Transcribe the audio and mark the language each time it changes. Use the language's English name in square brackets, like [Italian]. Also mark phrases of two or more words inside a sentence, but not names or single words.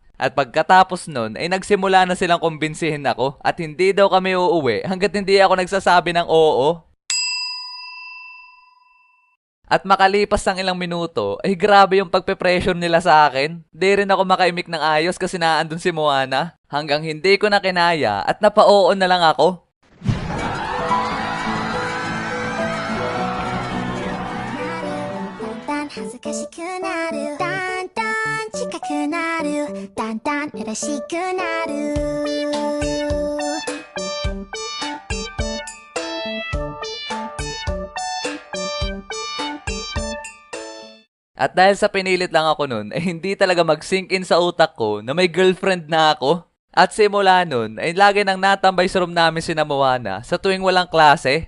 [Filipino] At pagkatapos nun ay nagsimula na silang kumbinsihin ako at hindi daw kami uuwi hanggat hindi ako nagsasabi ng oo. At makalipas ng ilang minuto ay grabe yung pagpe-pressure nila sa akin. Di rin ako makaimik ng ayos kasi naandun si Moana. Hanggang hindi ko na kinaya at napa-oo na lang ako. [Japanese] だんだん恥ずかしくなるだんだん近くなるだんだん嬉しくなる [Filipino] At dahil sa pinilit lang ako nun, ay hindi talaga mag-sink in sa utak ko na may girlfriend na ako. At simula nun, ay lagi nang natambay sa room namin si Moana sa tuwing walang klase.